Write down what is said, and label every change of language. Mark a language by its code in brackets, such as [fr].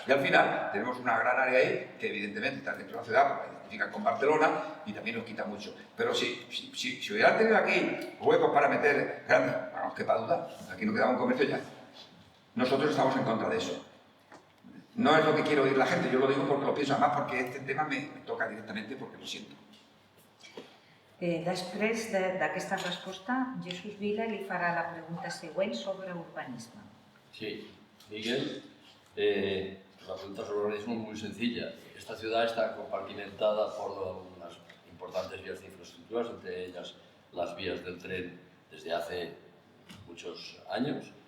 [es] Y al final tenemos una gran área ahí que evidentemente está dentro de la ciudad porque la identifican con Barcelona y también nos quita mucho. Pero si hubieran tenido aquí huecos para meter grandes, no quepa duda, aquí no quedaba un comercio ya. Nosotros estamos en contra de eso. No es lo que quiero oír la gente, yo lo digo porque lo pienso, además porque este tema me toca directamente porque lo siento. [ca] Després d'aquesta resposta, Jesús Vila li farà la pregunta següent sobre urbanisme. [es] Sí, Miguel, la pregunta sobre urbanismo es muy sencilla. Esta ciudad está compartimentada por unas importantes vías de infraestructuras, entre ellas las vías del tren desde hace muchos años.